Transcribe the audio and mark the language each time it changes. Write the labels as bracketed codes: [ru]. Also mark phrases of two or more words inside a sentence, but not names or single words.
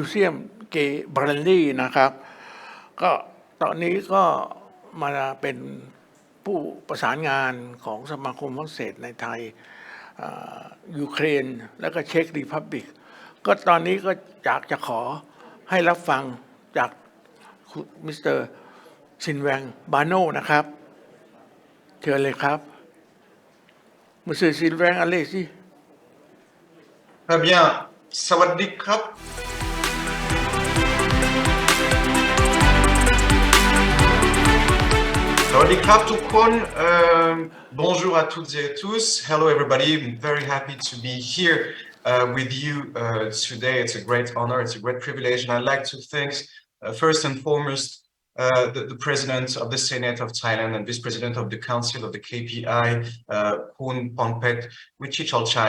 [th] เซียมเกย์บรันลี่นะครับก็ตอนนี้ก็มาเป็นผู้ประสานงานของสมาคมฝรั่งเศสในไทยยูเครนแล้วก็เช็กรีพับลิกก็ตอนนี้ก็อยากจะขอให้รับฟังจากมิสเตอร์ซินแวงบาโนนะครับเชิญเลยครับ [fr] Monsieur Sylvain, allez-y. Très bien. [th] สวัสดีครับ. สวัสดีครับ [fr] tout le monde. Bonjour à toutes et à tous. [en] Hello everybody. I'm very happy to be here with you today. It's a great honor. It's a great privilege. And I'd like to thank first and foremost the President of the Senate of Thailand and Vice President of the Council of the KPI, Kun Pongpet Wichichol-chai.